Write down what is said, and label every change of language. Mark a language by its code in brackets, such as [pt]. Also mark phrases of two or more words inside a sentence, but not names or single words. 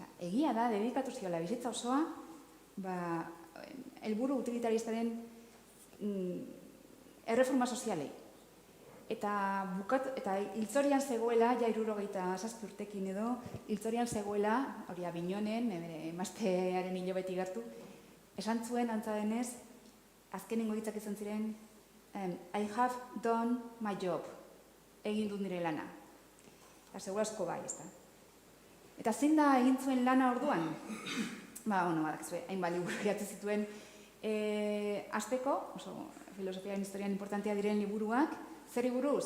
[eu] Egia da, dedikatu ziola bizitza osoa, helburu utilitaristaren erreforma sozialei. Eta hiltzorian zegoela, ja 67 urtekin edo, hiltzorian zegoela, hori Abignonen, emaztearen hilo beti gertu, esan zuen, antza denez, azkenengo hitzak izan ziren, [en] I have done my job, [eu] egin dut nire lana. Eta segurazko bai, ez da. Eta zein da egin zuen lana orduan? Badakizue, hainbat liburu idatzi zituen hasteko, oso filosofiaren historian importantea diren liburuak, zer buruz?